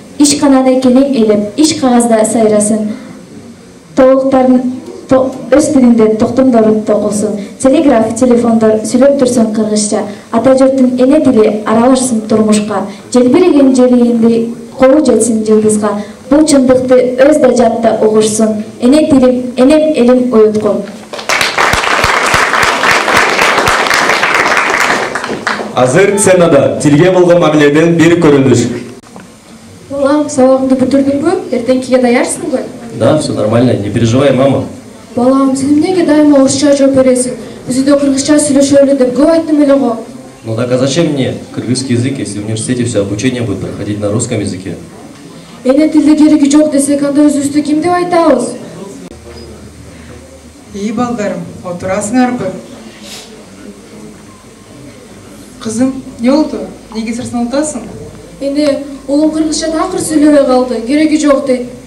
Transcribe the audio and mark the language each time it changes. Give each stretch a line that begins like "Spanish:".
Kyrgyz: Иш кананы кенең элеп, иш кагазда сайрасын, тоолуктардын өз тилинде токтомдору токулсун, телеграф, телефондор сүйлөп турсун кыргызча, ата журттун эне тили аралашсын турмушка, желбиреген желегинди колу жетсин жылдызга, бул чындыкты өз да жатта угушсун, эне тилим, энем элим уюткун. Азыр сценада тилге болгон мамиледен бир көрүнүш. Балам, сабагыңды бүтүрдүңбү? Эртеңкиге даярсыңбы?
Russian: Да, все нормально, не переживай, мама.
Kyrgyz: Балам, сен эмнеге дайыма орусча жооп бересиң? Биз үйдө кыргызча сүйлөшөлү деп көп айттым эле го.
Russian: Ну так а зачем мне кыргызский язык, если в университете все обучение будет проходить на русском языке?
Kyrgyz: Эне тилде кереги жок десек, анда өзүбүздү ким деп айтабыз? Балдарым, отурасыңарбы? Кызым, не болду? Неге сырсын отасың? Эне, улум кыргызча такыр сүйлөбөй калды, кереги жок дейт.